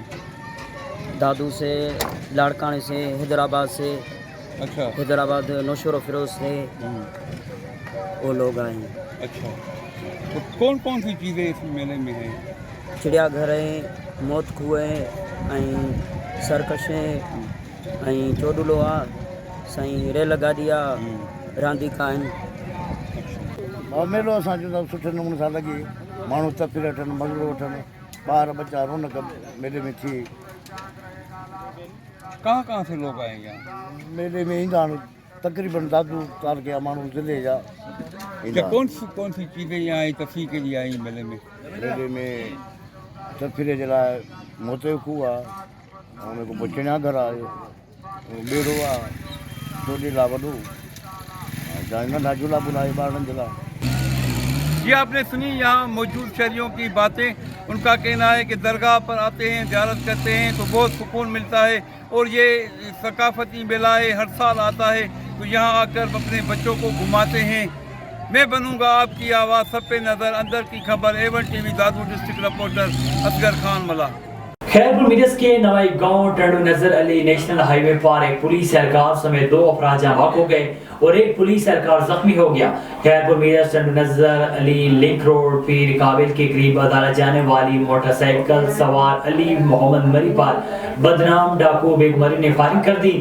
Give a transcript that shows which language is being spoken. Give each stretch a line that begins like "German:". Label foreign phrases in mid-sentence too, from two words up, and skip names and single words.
Urdu: دادو سے، لاڑکانے سے، حیدرآباد سے. अच्छा, حیدرآباد نوشہر اور فیروز سے وہ لوگ آئے ہیں. اچھا، تو کون کون سی چیزیں اس میلے میں ہیں? چڑیاگھر ہے، موت کنویں، سرکس ہے,
Sindhi: चोडुलो आहे, साईं रेल गाॾी आहे, रांदीका आहिनि। और मेलो असांजो सुठे नमूने सां लॻे, माण्हू तफ़रीह वठनि, मज़ो वठनि, ॿार बच्चा रौनक मेले में थिए।
Urdu: کہاں کہاں سے لوگ آئے یہاں?
Sindhi: मेले में ईंदा आहिनि तक़रीबन दादू ताल के माण्हू ज़िले जा।
Urdu: کیا کون سی چیزیں یہاں آئی تفریح کے لیے آئی میلے میں?
Sindhi: मेले में तफ़रीह जे लाइ मोते खूह आहे, हुन खां पोइ चिड़ियाघर आहे, ॿेड़ो आहे, चोडीला वॾो, नंढा झूला बुलाए ॿारनि जे लाइ।
Urdu: یہ آپ نے سنی یہاں موجود شہریوں کی باتیں. ان کا کہنا ہے کہ درگاہ پر آتے ہیں، زیارت کرتے ہیں تو بہت سکون ملتا ہے اور یہ ثقافتی میلہ ہے، ہر سال آتا ہے، تو یہاں آکر اپنے بچوں کو گھماتے ہیں. میں بنوں گا آپ کی آواز، سب پہ نظر، اندر کی خبر, A1 TV दादू
English: district reporter
Urdu: असगर खान मला। خیرپور میرس کے نوائی گاؤں ٹنڈو نظر علی
English: national highway
Urdu: پر ایک پولیس اہلکار سمیت 2 افراد جہاں ہو گئے اور ایک پولیس اہلکار زخمی ہو گیا. خیرپور میرس ٹنڈو نظر علی
English: link road
Urdu: پیر قابل کے قریب عدالت جانے والی موٹرسائیکل سوار علی محمد مری پر بدنام ڈاکو بیگمری نے فائرنگ کر دی.